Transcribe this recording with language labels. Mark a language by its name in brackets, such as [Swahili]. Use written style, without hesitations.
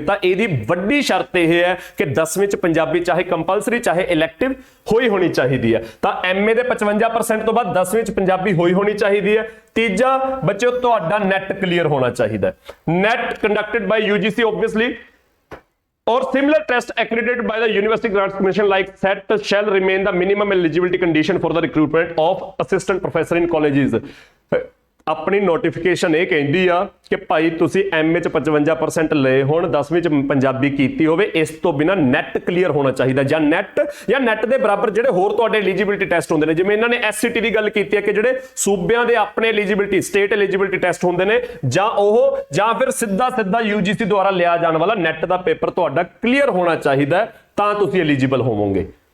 [Punjabi] ਤਾਂ ਇਹਦੀ ਵੱਡੀ ਸ਼ਰਤ ਇਹ ਹੈ ਕਿ 10ਵੀਂ 'ਚ ਪੰਜਾਬੀ ਚਾਹੇ ਕੰਪਲਸਰੀ ਚਾਹੇ ਇਲੈਕਟਿਵ ਹੋਣੀ ਚਾਹੀਦੀ ਹੈ। ਤਾਂ MA ਦੇ 55% ਤੋਂ ਬਾਅਦ 10ਵੀਂ 'ਚ ਪੰਜਾਬੀ ਹੋਣੀ ਚਾਹੀਦੀ ਹੈ। ਤੀਜਾ ਬੱਚਿਓ, ਤੁਹਾਡਾ ਨੈਟ ਕਲੀਅਰ ਹੋਣਾ ਚਾਹੀਦਾ ਹੈ। [English] NET conducted by UGC obviously. or similar test accredited by the University Grants Commission like SET shall remain the minimum eligibility condition for the recruitment of assistant professor in colleges. [Punjabi] ਆਪਣੀ notification ਇਹ ਕਹਿੰਦੀ ਆ ਕਿ ਭਾਈ ਤੁਸੀਂ MA ਚ 55% ਲਏ ਹੋਣ, 10ਵੀਂ ਚ ਪੰਜਾਬੀ ਕੀਤੀ ਹੋਵੇ, ਇਸ ਤੋਂ ਬਿਨਾ ਨੈਟ ਕਲੀਅਰ ਹੋਣਾ ਚਾਹੀਦਾ, ਜਾਂ ਨੈਟ ਦੇ ਬਰਾਬਰ ਜਿਹੜੇ ਹੋਰ ਤੁਹਾਡੇ ਐਲੀਜੀਬਿਲਿਟੀ ਟੈਸਟ ਹੁੰਦੇ ਨੇ। ਜਿਵੇਂ ਇਹਨਾਂ ਨੇ ਐਸਸੀਟੀ ਦੀ ਗੱਲ ਕੀਤੀ ਹੈ ਕਿ ਜਿਹੜੇ ਸੂਬਿਆਂ ਦੇ ਆਪਣੇ ਐਲੀਜੀਬਿਲਿਟੀ ਸਟੇਟ ਐਲੀਜੀਬਿਲਿਟੀ ਟੈਸਟ ਹੁੰਦੇ ਨੇ, ਜਾਂ ਫਿਰ ਸਿੱਧਾ ਯੂਜੀਸੀ ਦੁਆਰਾ ਲਿਆ ਜਾਣ ਵਾਲਾ ਨੈਟ ਦਾ ਪੇਪਰ ਤੁਹਾਡਾ ਕਲੀਅਰ ਹੋਣਾ ਚਾਹੀਦਾ, ਤਾਂ ਤੁਸੀਂ ਐਲੀਜੀਬਲ ਹੋਵੋਗੇ।